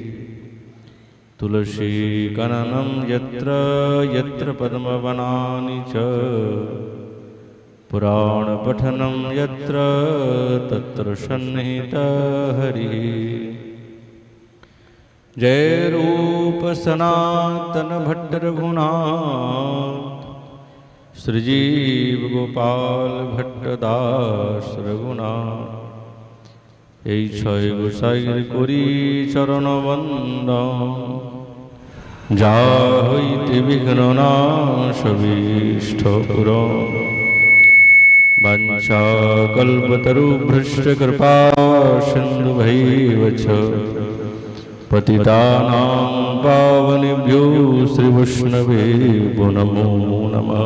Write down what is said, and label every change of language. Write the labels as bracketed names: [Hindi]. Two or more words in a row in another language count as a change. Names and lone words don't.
[Sanskrit] तुलसी काननं यत्र यत्र पद्मवनानि च पुराण पठनं यत्र तत्र सन्निहितः हरिः। [Bangla] जय रूप सनातन भट्ट रघुनाथ श्रीजीव गोपाल भट्टदास रघुनाथ। এই ছয় গোসাইর করি চরণ বন্দন যা হইতে বিঘ্ন নাশ বিষ্ঠ পুরন। [Sanskrit] বাঞ্ছা কল্পতরুভ্যশ্চ কৃপা সিন্ধুভৈব চ পতিতানাং পাবনেভ্যো শ্রীবৈষ্ণবেভ্যো নমো নমঃ।